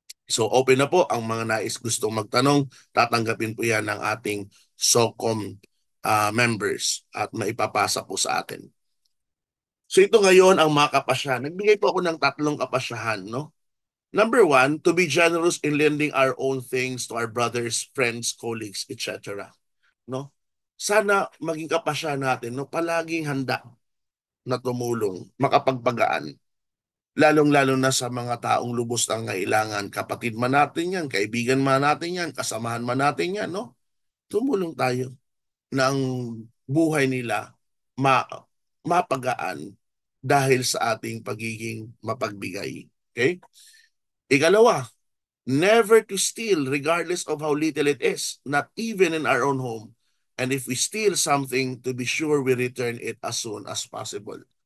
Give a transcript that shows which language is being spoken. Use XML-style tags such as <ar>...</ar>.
<tl>So open na po ang mga nais gustong magtanong. Tatanggapin po yan ng ating SOCOM members at maipapasa po sa atin. So ito ngayon ang mga kapasyahan. Nagbigay po ako ng 3 kapasyahan, no?</tl> <en>Number 1, to be generous in lending our own things to our brothers, friends, colleagues, etc.</en> <tl>No? Sana maging kapasyahan natin, no? Palaging handa na tumulong, makapagpagaan. Lalong-lalo na sa mga taong lubos ng kailangan. Kapatid man natin yan, kaibigan man natin yan, kasamahan man natin yan, no? Tumulong tayo na ang buhay nila ma mapagaan dahil sa ating pagiging mapagbigay. Okay? Ikalawa,</tl> <en>never to steal regardless of how little it is, not even in our own home. And if we steal something, to be sure we return it as soon as possible.</en>